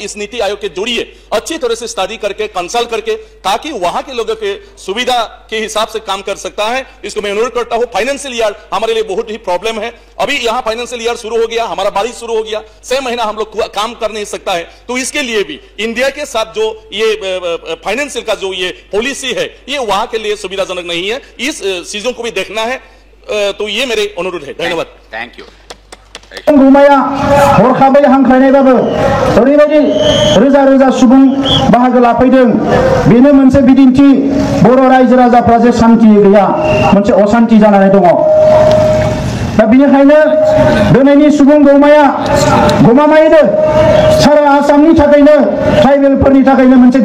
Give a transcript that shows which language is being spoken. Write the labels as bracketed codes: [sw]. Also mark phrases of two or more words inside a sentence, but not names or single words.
[hi] इस नीति आयोग के जरिए अच्छी तरह से स्टडी करके कंसल्ट करके ताकि वहां के लोगों के सुविधा के हिसाब से काम कर सकता है इसको मैं अनुरोध करता हूं [en] financial year [hi] हमारे लिए बहुत ही प्रॉब्लम है अभी यहाँ [en] financial year [hi] शुरू हो गया हमारा बारिश शुरू हो गया 6 महीना हम लोग काम कर नहीं सकता है तो इसके लिए भी इंडिया के साथ जो ये फाइनेंशियल का जो ये पॉलिसी है ये वहां के लिए सुविधाजनक नहीं है इस चीजों को भी देखना है तो ये मेरे अनुरोध है धन्यवाद [en] thank you [brx] रुमाया हरखाबै हांख्रायनायबाबो ओरैबायदि रोजा रोजा सुबुं बाहागो लाफैदों बेनो मोनसे बिदिन्थि बर' रायजो राजाफ्रा जे शान्ति गैया मोनसे अशान्ति जानानै दङ दा बेनिखायनो दिनैनि सुबुं गौमाया गमामायैनो सारा आसामनि थाखायनो ट्राइबेलफोरनि थाखायनो मोनसे